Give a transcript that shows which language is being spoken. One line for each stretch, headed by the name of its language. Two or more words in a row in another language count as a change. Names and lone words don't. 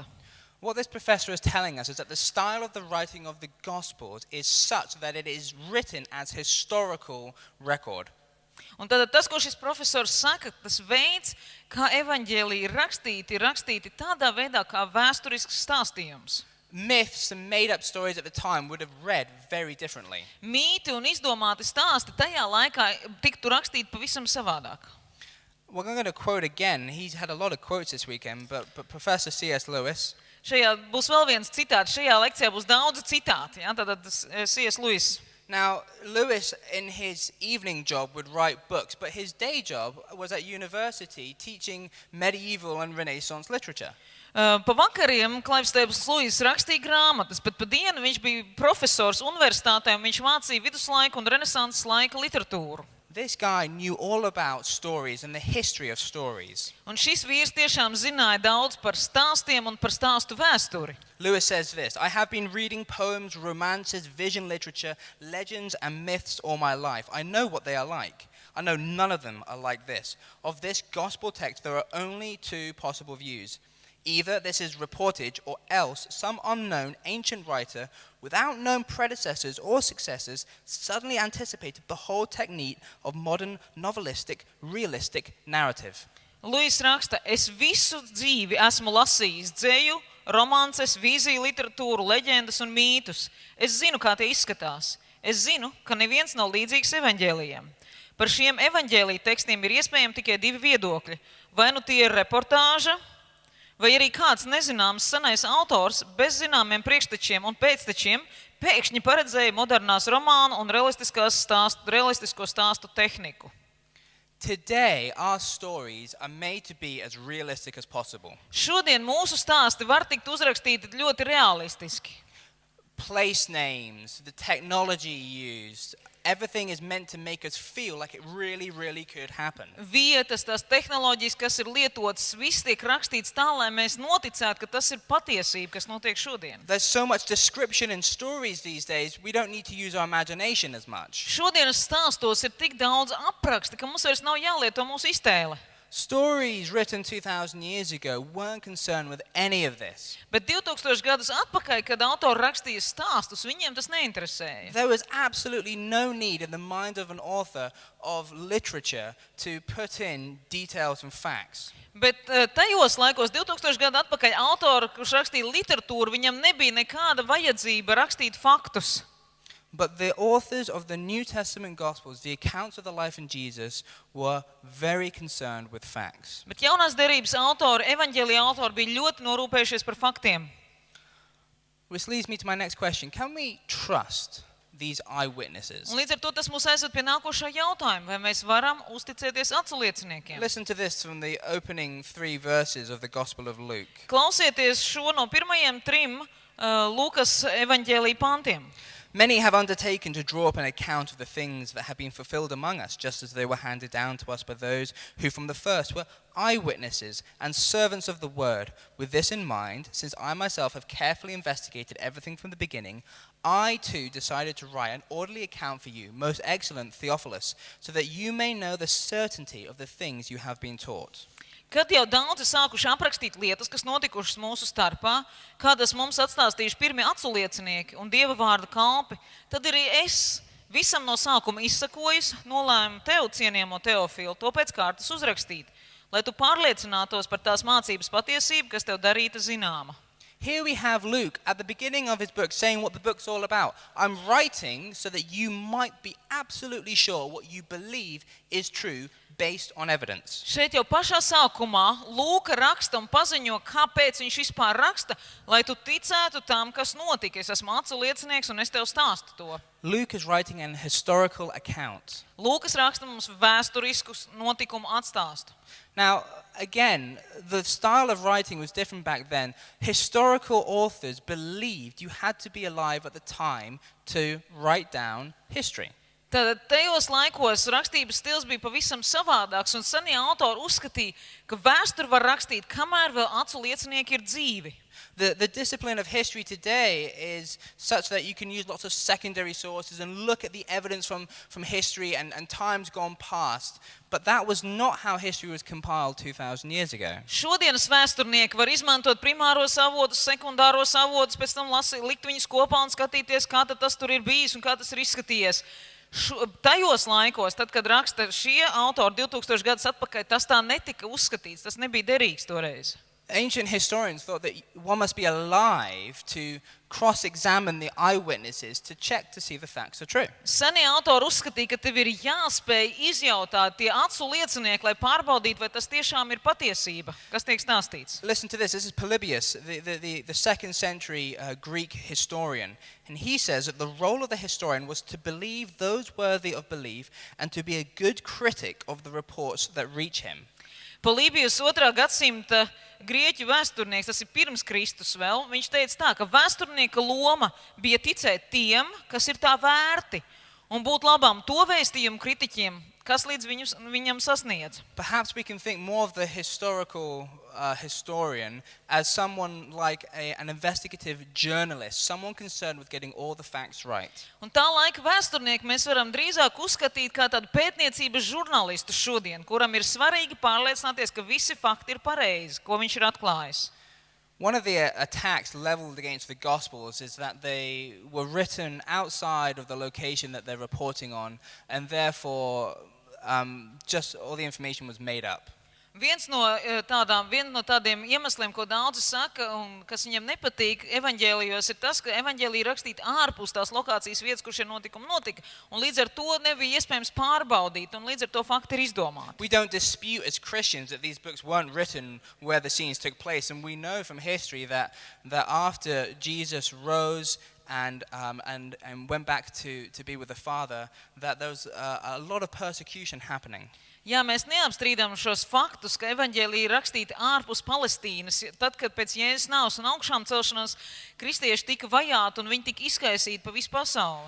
English: What this professor is telling us is that the style of the writing of the Gospels is such that it is written as historical record.
Latvian: Un tad tas, ko šis profesors saka, tas veids, kā evaņģēliji ir rakstīti tādā veidā, kā vēsturisks stāstījums.
English: Myths and made-up stories at the time would have read very differently.
Latvian: Mīti un izdomāti stāsti tajā laikā tiktu rakstīti pavisam savādāk.
English: Well, I'm going to quote again. He's had a lot of quotes this weekend, but Professor C.S. Lewis,
Latvian: Šajā būs vēl viens citāts, šajā lekcijā būs daudz citāti, ja? Tātad C.S. Lewis.
English: now, Lewis in his evening job would write books, but his day job was at university teaching medieval and Renaissance literature.
Latvian: Pa vakariem Klaivs Lewis rakstīja grāmatas, bet pa dienu viņš bija profesors universitātē un viņš mācīja viduslaiku un renesanses laika literatūru.
English: This guy knew all about stories and the history of stories.
Latvian: Un šis vīrs tiešām zināja daudz par stāstiem un par stāstu vēsturi.
English: Lewis says this, I have been reading poems, romances, vision literature, legends and myths all my life. I know what they are like. I know none of them are like this. Of this gospel text, there are only two possible views. Either this is reportage or else some unknown ancient writer without known predecessors or successors suddenly anticipated the whole technique of modern novelistic, realistic narrative.
Latvian: Lewis raksta, es visu dzīvi esmu lasījis dzeju, romances, vīziju literatūru, leģendas un mītus. Es zinu, kā tie izskatās. Es zinu, ka neviens nav līdzīgs evaņģēlijiem. Par šiem evaņģēliju tekstiem ir iespējami tikai divi viedokļi. Vai nu tie ir reportāža, vai arī kāds nezināms senais autors bez zināmiem priekštečiem un pēctečiem pēkšņi paredzēja modernās romānu un realistisko stāstu tehniku.
English: Today, our stories are made to be as realistic as possible.
Latvian: Šodien mūsu stāsti var tikt uzrakstīti ļoti realistiski.
English: place names, the technology used, everything is meant to make us feel like it really, really could happen.
Latvian: Vietas, tās tehnoloģijas, kas ir lietotas, viss tiek rakstīts tā, lai mēs noticētu, ka tas ir patiesība, kas notiek šodien.
English: There's so much description in stories these days, we don't need to use our imagination as much.
Latvian: Šodienas stāstos ir tik daudz apraksti, ka mums vairs nav jālieto mūsu iztēle.
English: Stories written 2,000 years ago weren't concerned with any of this.
Latvian: Bet 2000 gadus atpakaļ, kad autori rakstīja stāstus, viņiem tas neinteresēja.
English: There was absolutely no need in the mind of an author of literature to put in details and facts.
Latvian: Bet tajos laikos, 2000 gadu atpakaļ, autori, kurš rakstīja literatūru, viņam nebija nekāda vajadzība rakstīt faktus.
English: But the authors of the New Testament Gospels, the accounts of the life in Jesus, were very concerned with facts.
Latvian: Bet jaunās derības autori, evaņģēlija autori bija ļoti norūpējušies par faktiem.
English: Which leads me to my next question. Can we trust these eyewitnesses?
Latvian: Un līdz ar to tas mūs aizved pie nākošā jautājuma, vai mēs varam uzticēties aculieciniekiem.
English: Listen to this from the opening 3 verses of the Gospel of Luke.
Latvian: Klausieties šo no pirmajiem 3 Lūkas evaņģēlija pantiem.
English: Many have undertaken to draw up an account of the things that have been fulfilled among us, just as they were handed down to us by those who from the first were eyewitnesses and servants of the word. With this in mind, since I myself have carefully investigated everything from the beginning, I too decided to write an orderly account for you, most excellent Theophilus, so that you may know the certainty of the things you have been taught.
Latvian: Kad jau daudzi sākuši aprakstīt lietas, kas notikušas mūsu starpā, kādas mums atstāstījuši pirmie aculiecinieki un Dieva vārda kalpi, tad arī es visam no sākuma izsakojis, nolēmu tev, cienījamo Teofilu, to pēc kārtas uzrakstīt, lai tu pārliecinātos par tās mācības patiesību, kas tev darīta zināma.
English: Here we have Luke at the beginning of his book saying what the book's all about. I'm writing so that you might be absolutely sure what you believe is true based on evidence.
Latvian: Šeit jau pašā sākumā Lūka raksta un paziņo, kāpēc viņš vispār raksta, lai tu ticētu tam, kas notika. Es esmu aculiecinieks un es tev stāstu to.
English: Luke is writing an historical account.
Latvian: Lūkas raksta mums vēsturiskus notikumu atstāstu.
English: Now, again, the style of writing was different back then. Historical authors believed you had to be alive at the time to write down history.
Latvian: Tad tajos laikos rakstības stils bija pavisam savādāks, un senie autori uzskatīja, ka vēsturi var rakstīt, kamēr vēl aculiecinieki ir dzīvi.
English: The discipline of history today is such that you can use lots of secondary sources and look at the evidence from history and times gone past. But that was not how history was compiled 2,000 years ago.
Latvian: Šodienas vēsturnieki var izmantot primāros avotus, sekundāros avotus, pēc tam likt viņus kopā un skatīties, kā tad tas tur ir bijis un kā tas ir izskatījies. Tajos laikos, tad, kad raksta šie autori 2000 gadus atpakaļ, tas tā netika uzskatīts, tas nebija derīgs toreiz.
English: Ancient historians thought that one must be alive to cross-examine the eyewitnesses to check to see the facts are true.
Latvian: Senie autori uzskatīja, ka tev ir jāspēj izjautāt tie aculiecinieki, lai pārbaudītu, vai tas tiešām ir patiesība, kas tiek stāstīts.
English: Listen to this. This is Polybius, the 2nd century Greek historian. And he says that the role of the historian was to believe those worthy of belief and to be a good critic of the reports that reach him.
Latvian: Polībijus 2. gadsimta grieķu vēsturnieks, tas ir pirms Kristus vēl, viņš teica tā, ka vēsturnieka loma bija ticēt tiem, kas ir tā vērti, un būt labām to vēstījumu kritiķiem, kas līdz viņam sasniedz.
English: Perhaps we can think more of the historical historian as someone like an investigative journalist, someone concerned with getting all the facts right.
Latvian: Un tā laika vēsturnieku mēs varam drīzāk uzskatīt kā tādu pētniecības žurnālistu šodien, kuram ir svarīgi pārliecināties, ka visi fakti ir pareizi, ko viņš ir atklājis.
English: One of the attacks leveled against the Gospels is that they were written outside of the location that they're reporting on, and therefore just all the information was made up.
Latvian: Viens no tādiem iemesliem, ko daudzi saka, un kas viņiem nepatīk evaņģēlijos, ir tas, ka evaņģēlija rakstīta ārpus tās lokācijas vietas, kur šie notikumi notika, un līdz ar to nebija iespējams pārbaudīt, un līdz ar to fakti ir izdomāti.
English: We don't dispute as Christians that these books weren't written where the scenes took place, and we know from history that after Jesus rose and went back to be with the Father, that there was a lot of persecution happening.
Latvian: Ja mēs neapstrīdam šos faktus, ka evaņģēlija ir rakstīta ārpus Palestīnas, tad, kad pēc Jēzus nāves un augšām celšanās kristieši tika vajāti un viņi tika izkaisīti pa visu pasauli.